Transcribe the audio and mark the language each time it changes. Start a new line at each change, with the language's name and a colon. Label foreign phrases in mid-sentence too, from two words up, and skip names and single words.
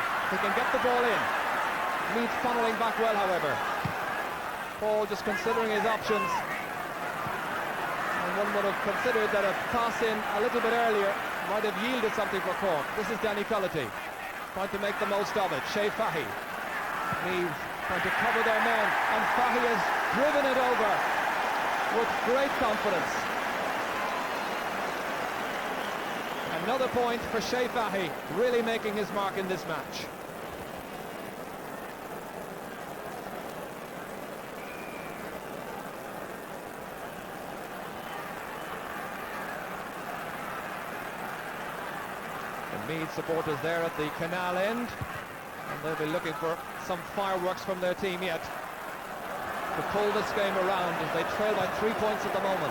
English: He can get the ball in. Meath funneling back well, however. Paul just considering his options. And one would have considered that a pass in a little bit earlier might have yielded something for Cork. This is Danny Cullity trying to make the most of it. Shea Fahy. Meath trying to cover their men, and Fahy has driven it over with great confidence. Another point for Shea Fahy, really making his mark in this match. Meath supporters there at the canal end, and they'll be looking for some fireworks from their team yet to pull this game around as they trail by 3 points at the moment.